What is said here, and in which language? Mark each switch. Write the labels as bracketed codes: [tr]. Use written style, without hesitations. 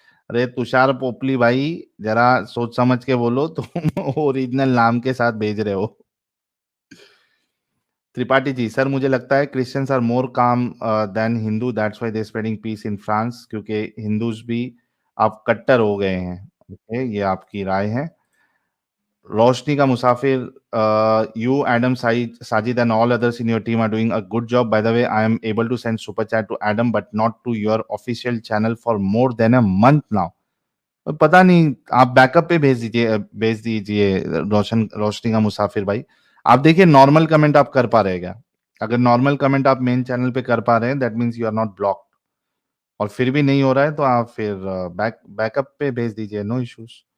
[hi] अरे तुषार पोपली भाई, जरा सोच समझ के बोलो, तुम ओरिजिनल नाम के साथ भेज रहे हो। त्रिपाठी जी, सर मुझे लगता है [en] Christians are more calm than Hindu, that's why they spreading peace in France, [hi] क्योंकि हिंदूज भी अब कट्टर हो गए हैं। ओके, ये आपकी राय है। [en] रोशनी का मुसाफिर, you Adam, Sajid and all others in your team are doing a good job. By the way, I am able to send super chat to Adam but not to your official channel for more than a month now. [hi] पता नहीं, आप backup पे भेज दीजिए रोशनी का मुसाफिर भाई। आप देखिए नॉर्मल कमेंट आप कर पा रहे क्या? अगर नॉर्मल कमेंट आप मेन चैनल पे कर पा रहे हैं, [en] that means you are not blocked, [hi] और फिर भी नहीं हो रहा है तो आप फिर बैकअप पे भेज दीजिए, [en] No issues.